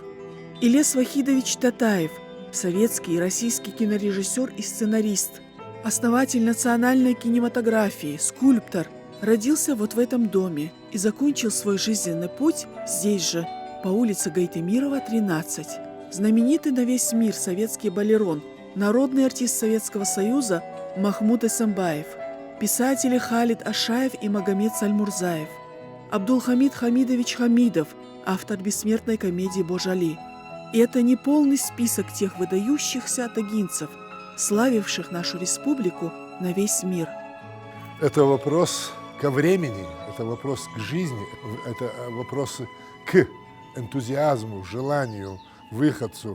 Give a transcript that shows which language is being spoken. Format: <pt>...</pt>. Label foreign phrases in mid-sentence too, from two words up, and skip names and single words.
<ru>Илес Вахидович Татаев, советский и российский кинорежиссер и сценарист, основатель национальной кинематографии, скульптор, родился вот в этом доме и закончил свой жизненный путь здесь же, по улице Гайтемирова, 13. Знаменитый на весь мир советский балерон, народный артист Советского Союза Махмуд Эсамбаев, писатели Халид Ашаев и Магомед Сальмурзаев, Абдулхамид Хамидович Хамидов, автор бессмертной комедии «Божали». И это не полный список тех выдающихся атагинцев, славивших нашу республику на весь мир. Это вопрос ко времени, это вопрос к жизни, это вопрос к энтузиазму, желанию, выходцу.</ru>